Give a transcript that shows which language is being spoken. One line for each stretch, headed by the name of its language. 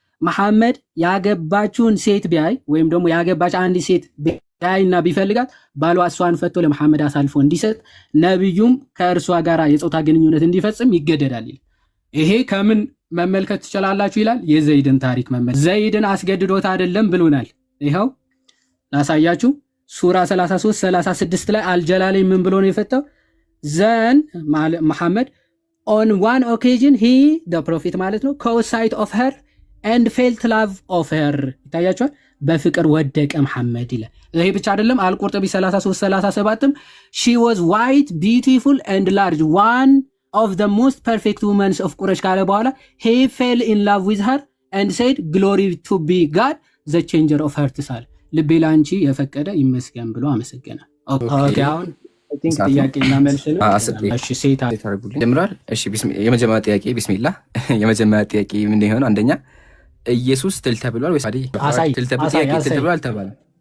Amharic: መሐመድ ያገባችውን ሴት ቢያይ ወይም ደግሞ ያገባች አንድ ሴት ቢያይና ቢፈልጋት ባሏ እሷን ፈቶ ለመሐመድ አሳልፎ እንዲሰጥ ነብዩም ከእርሷ ጋር የጾታ ግንኙነት እንዲፈጽም ይገደዳል ይላል። ይሄ ከምን መመልከት ትችላላችሁ ይላል? የዘይድን ታሪክ መመልከት። ዘይድን አስገድዶት አይደለም ብሎናል። ይኸው ላሳያችሁ። ሱራ 33:36 ላይ አልጀላሊ ምን ብሎ ነው የፈታው? ዘን መሐመድ
English: on one occasion he the prophet
Amharic: ማለት ነው
English: caught sight of her and felt love of her
Amharic: ይታያችኋል። በፍቅር ወደቀ መሐመድ ይላል። ይሄ ብቻ አይደለም። አልቁርጥቢ 33:37ም
English: she was white beautiful and large one of the most perfect women of Quraysh
Amharic: ካለ በኋላ
English: he fell in love with her and said glory to be God the changer of hearts
Amharic: ሳለ ልቤ ላንቺ የፈቀደ ይመስገን ብሎ አመሰገነ። ኦኬ አሁን ጥያቄና መልስ ነው። እሺ ሴት አታርጉልኝ ጀምሯል። እሺ የመጀመሪያ ጥያቄ ቢስሚላህ። የመጀመሪያ ጥያቄ ምን ይሆን? አንደኛ ኢየሱስ ትል ተብሏል ወይስ ትል ተብሏል አልተባለም?